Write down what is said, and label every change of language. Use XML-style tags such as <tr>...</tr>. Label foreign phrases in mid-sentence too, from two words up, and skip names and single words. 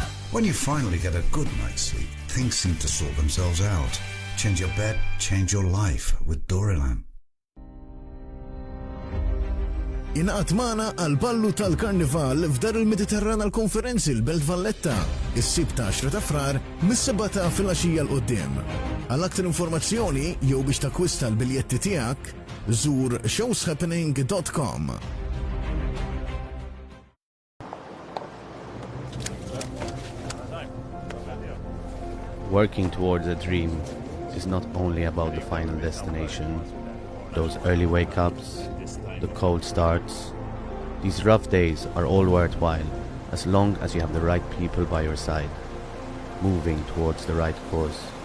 <en>When you finally get a good night's sleep, things seem to sort themselves out. Change your bed, change your life with Dorilan.</en> <mt>Inqat magħna għal-ballu tal-Karnival f'dar il-Mediterrana l-Konferenzi l-Belt Valletta, is-Sibt ta' 10 ta' frar mis-7 ta' filgħaxija l-qudiem. Għal aktar informazzjoni jew biex takwista l-biljetti tiegħek, żur showshappening.com.</mt> <en>Working towards a dream is not only about the final destination. Those early wake-ups, the cold starts, these rough days are all worthwhile as long as you have the right people by your side, moving towards the right course.</en>